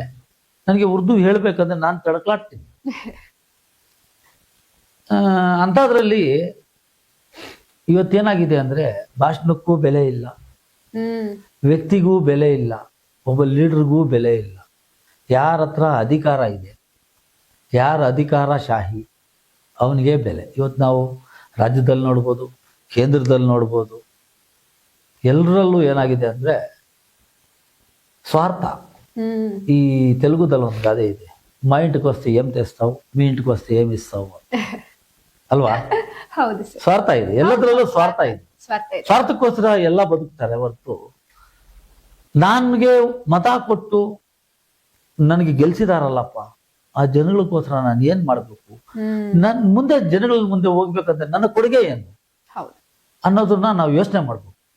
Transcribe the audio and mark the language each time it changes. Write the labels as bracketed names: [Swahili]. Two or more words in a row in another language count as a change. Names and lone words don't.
[Kannada] ನನಗೆ ಉರ್ದು ಹೇಳ್ಬೇಕಂದ್ರೆ ನಾನು ತಡಕ್ಲಾಡ್ತೀನಿ. ಅಂಥದ್ರಲ್ಲಿ ಇವತ್ತೇನಾಗಿದೆ ಅಂದ್ರೆ, ಭಾಷಣಕ್ಕೂ ಬೆಲೆ ಇಲ್ಲ, ವ್ಯಕ್ತಿಗೂ ಬೆಲೆ ಇಲ್ಲ, ಒಬ್ಬ ಲೀಡರ್ಗೂ ಬೆಲೆ ಇಲ್ಲ. ಯಾರ ಹತ್ರ ಅಧಿಕಾರ ಇದೆ, ಯಾರ ಅಧಿಕಾರ ಶಾಹಿ, ಅವನಿಗೆ ಬೆಲೆ. ಇವತ್ತು ನಾವು ರಾಜ್ಯದಲ್ಲಿ ನೋಡ್ಬೋದು, ಕೇಂದ್ರದಲ್ಲಿ ನೋಡ್ಬೋದು, ಎಲ್ಲರಲ್ಲೂ ಏನಾಗಿದೆ ಅಂದ್ರೆ ಸ್ವಾರ್ಥ. ఈ తెలుగుದಲ್ಲಿ ಒಂದು ಗಾದೆ ಇದೆ, [Telugu] మా ఇంటికి వస్తే ఏం తెస్తావు, మీ ఇంటికి వస్తే ఏమి ఇస్తావు [Kannada] ಅಲ್ವಾ? ಹೌದು, ಸ್ವಾರ್ಥ ಇದೆ, ಎಲ್ಲದರಲ್ಲೂ ಸ್ವಾರ್ಥ ಇದೆ. ಸ್ವಾರ್ಥಕ್ಕೋಸ್ಕರ ಎಲ್ಲ ಬದುಕ್ತಾರೆ ಹೊರತು, ನನಗೆ ಮತ ಕೊಟ್ಟು ನನಗೆ ಗೆಲ್ಸಿದಾರಲ್ಲಪ್ಪ, ಆ ಜನಗಳಿಗೋಸ್ಕರ ನಾನು ಏನ್ ಮಾಡ್ಬೇಕು, ನನ್ ಮುಂದೆ ಜನಗಳ ಮುಂದೆ ಹೋಗ್ಬೇಕಂದ್ರೆ ನನ್ನ ಕೊಡುಗೆ ಏನು ಅನ್ನೋದನ್ನ ನಾವು ಯೋಚನೆ ಮಾಡ್ಬೇಕು.